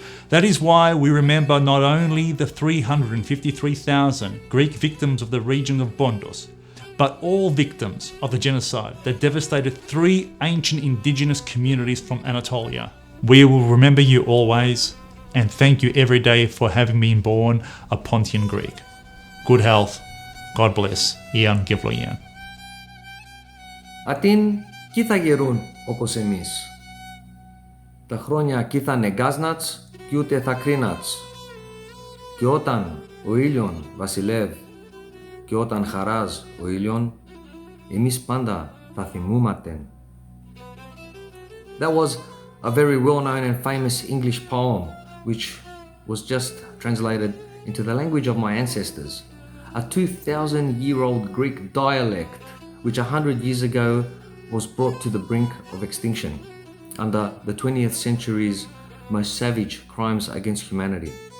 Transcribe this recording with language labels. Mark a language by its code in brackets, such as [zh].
[en] That is why we remember not only the 353,000 Greek victims of the region of Bondos, but all victims of the genocide that devastated 3 ancient indigenous communities from Anatolia. We will remember you always, and thank you every day for having been born a Pontian Greek. Good health, God bless, Ian Givloian. [pnt] Ατίν κι θα γερούν όπως εμείς. Τα χρόνια κι θα νεγκάσνατς κι ούτε θα κρίνατς. Και όταν ο ήλιον βασιλεύ και όταν χαράζ ο ήλιον, εμείς πάντα θα θυμούμαστε. [en] That was a very well-known and famous English poem which was just translated into the language of my ancestors. A 2,000-year-old Greek dialect which 100 years ago was brought to the brink of extinction under the 20th century's most savage crimes against humanity.